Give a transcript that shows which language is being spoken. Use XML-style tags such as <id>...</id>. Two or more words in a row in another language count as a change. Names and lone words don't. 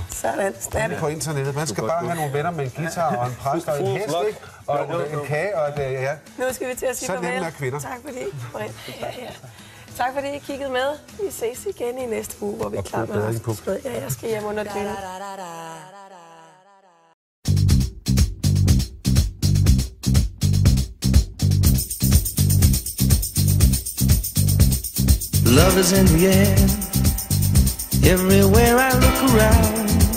<da>Sådan, stadig. På internettet. Man skal bare have nogle venner med en guitar og en præst og en hest, ikke? Og en kage og et, ja. Nu skal vi til at sige farvel. Så nemme er kvinder. Tak fordi Tak fordi I kiggede med. Vi ses igen i næste uge, hvor vi er klar med Rasmus. Ja, jeg skal hjem under dynen.</da> <en>Love is in the air, everywhere I look around.</en>